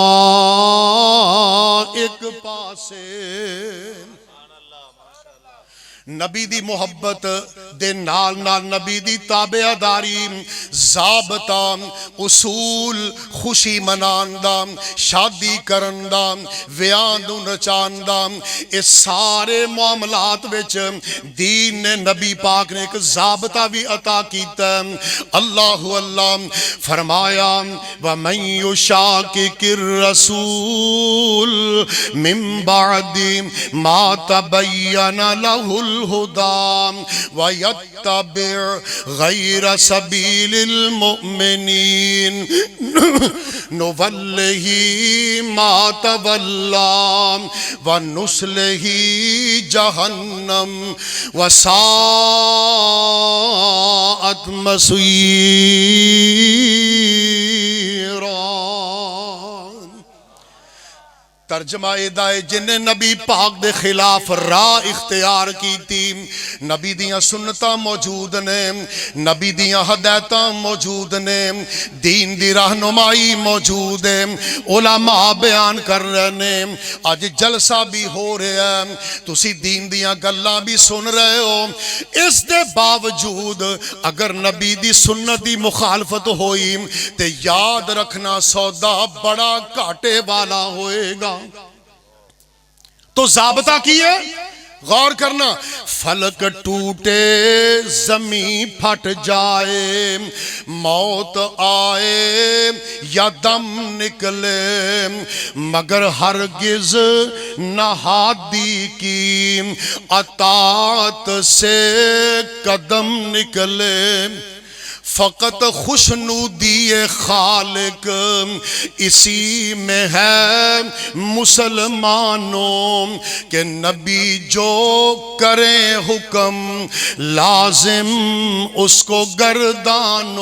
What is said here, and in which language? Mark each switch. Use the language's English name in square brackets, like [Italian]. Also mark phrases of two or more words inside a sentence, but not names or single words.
[Punjabi] ایک پاسے نبی دی محبت دے نال نال نبی دی تابعداری ضابطہ اصول خوشی منان دا شادی کرن دا ویاہ نوں نچان دا اس سارے معاملات وچ دین نے نبی پاک نے ایک ضابطہ بھی عطا کیتا اللہ اللہ فرمایا [Arabic] ومن يشاقق الرسول من بعد ما تبين له الهدى ويتبع غير سبيل المؤمنين نوله ما تولى ونصله جهنم وساءت مصيرا. [Punjabi] ترجمہ ایہدا اے جنہاں نے نبی پاک دے خلاف راہ اختیار کی تھی نبی دیاں سنتاں موجود نے نبی دیاں ہدایتاں موجود نے دین دی رہنمائی موجود اے علما بیان کر رہے نے اج جلسہ بھی ہو رہیا اے تسی دین دیاں گلاں بھی سن رہے ہو اس دے باوجود اگر نبی دی سنت دی مخالفت ہوئی تے یاد رکھنا سودا بڑا گھاٹے والا ہووے گا. [Urdu] تو ضابطہ کی ہے غور کرنا فلک ٹوٹے زمیں پھٹ جائے موت آئے یا دم نکلے مگر ہرگز نہادی کی اطاعت سے قدم نکلے فقط خوشنودی خالق اسی میں ہے مسلمانوں کے نبی جو کرے حکم لازم اس کو گردانو.